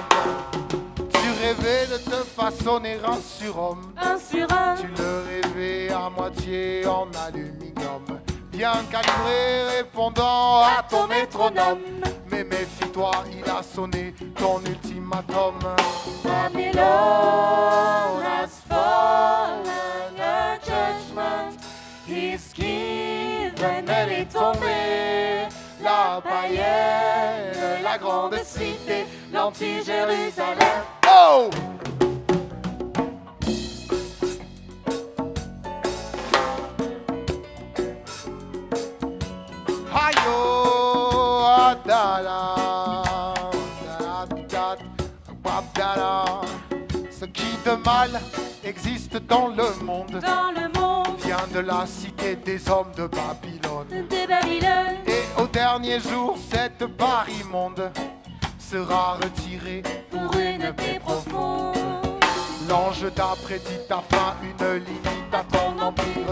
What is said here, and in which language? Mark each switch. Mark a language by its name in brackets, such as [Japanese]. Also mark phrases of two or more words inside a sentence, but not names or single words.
[French] Tu rêvais de te façonner un surhomme. Tu le rêvais à moitié en aluminium, bien calibré, répondant à ton métronome. Mais méfie-toi, il a sonné ton ultimatum. [English] Babylone has fallen, the judgment is given, [French] elle est tombée. La païenne, la grande cité, l'anti-Jérusalem. Oh! Aïe-oh, da-da, da-da, ce qui de mal existe dans le monde vient de la cité des hommes de Babylone. Et au dernier jour, cette part immonde sera retirée pour une paix profonde. L'ange t'a prédit ta fin, une limite à ton empire.